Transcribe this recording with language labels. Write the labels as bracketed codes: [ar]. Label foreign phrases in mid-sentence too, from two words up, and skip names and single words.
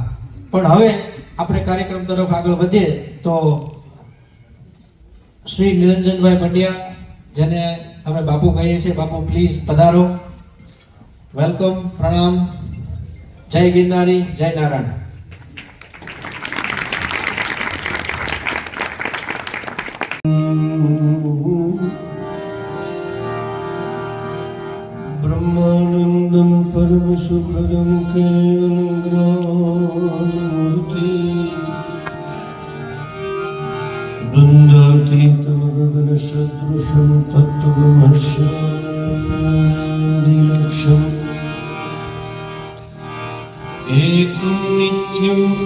[gu] હા, પણ હવે આપણે કાર્યક્રમ તરફ આગળ વધીએ તો શ્રી નિરંજનભાઈ પંડ્યા, જેને અમે બાપુ કહીએ છીએ, બાપુ પ્લીઝ પધારો. વેલકમ, પ્રણામ, જય ગિરનારી, જય નારાયણ. [sa] ब्रह्मानंदं परम सुखदं केवलग्रामूर्ति वृन्दातीतं गगनसदृशं तत्त्वमस्यादिलक्ष्यम् एकं नित्यं